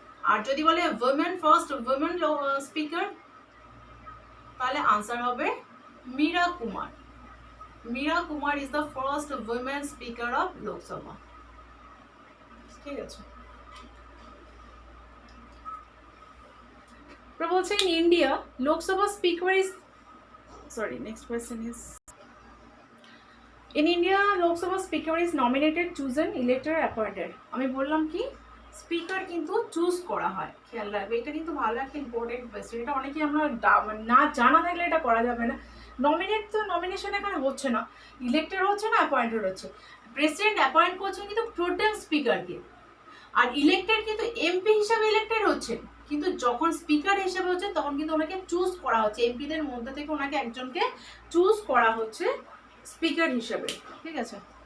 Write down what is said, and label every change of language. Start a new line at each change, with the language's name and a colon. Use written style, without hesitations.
Bangla: আর যদি বলে first women speaker, তাহলে আনসার হবে Meera Kumar
English: is the first women speaker of Lok Sabha,
Bangla: ঠিক আছে? বলছে
English: in India, Lok Sabha speaker is, sorry, next question is, in India, Lok Sabha speaker is nominated, chosen, elected, appointed।
Bangla: আমি বললাম কি, স্পিকার কিন্তু choose করা হয়, খেয়াল রাখবে, এটা কিন্তু ভালো একটা ইম্পর্টেন্ট কোয়েশ্চেন, এটা অনেকেই আমরা না জানা থাকলে এটা করা যাবে না। নমিনেশন এখানে হচ্ছে না, ইলেক্টেড হচ্ছে না, অ্যাপয়েন্টেড হচ্ছে। প্রেসিডেন্ট অ্যাপয়েন্ট করছেন কিন্তু প্রোটেম স্পিকারকে, আর ইলেক্টেড কিন্তু এমপি হিসাবে ইলেক্টেড হচ্ছে, কিন্তু যখন স্পিকার হিসেবে হচ্ছে তখন কিন্তু ওনাকে চুজ করা হচ্ছে, এমপিদের মধ্যে থেকে ওনাকে একজনকে চুজ করা হচ্ছে স্পিকার হিসেবে, ঠিক আছে?